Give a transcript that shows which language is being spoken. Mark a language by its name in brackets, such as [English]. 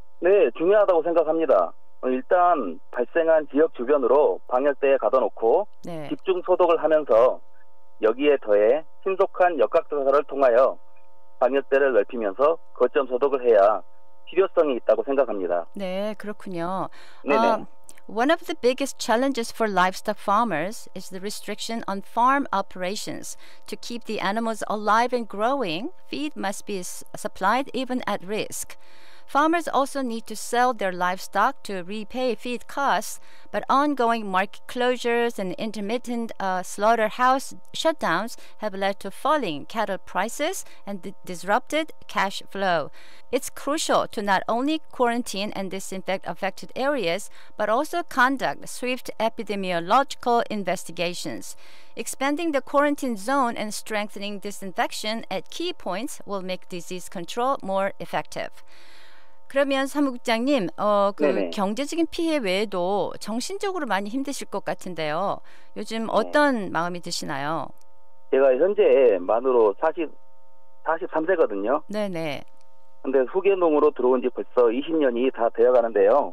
[Korean] 네, 중요하다고 생각합니다. 일단 발생한 지역 주변으로 방역대에 가둬놓고 네. 집중 소독을 하면서 여기에 더해 신속한 역학조사를 통하여 방역대를 넓히면서 거점 소독을 해야 필요성이 있다고 생각합니다. 네, 그렇군요. 네네. [English] One of the biggest challenges for livestock farmers is the restriction on farm operations. To keep the animals alive and growing, feed must be supplied even at risk. Farmers also need to sell their livestock to repay feed costs, but ongoing market closures and intermittent slaughterhouse shutdowns have led to falling cattle prices and disrupted cash flow. It's crucial to not only quarantine and disinfect affected areas, but also conduct swift epidemiological investigations. Expanding the quarantine zone and strengthening disinfection at key points will make disease control more effective. [Korean] 그러면 사무국장님, 네네. 경제적인 피해 외에도 정신적으로 많이 힘드실 것 같은데요. 요즘 어떤 마음이 드시나요? 제가 현재 만으로 43세거든요. 네네. 근데 후계농으로 들어온 지 벌써 20년이 다 되어 가는데요.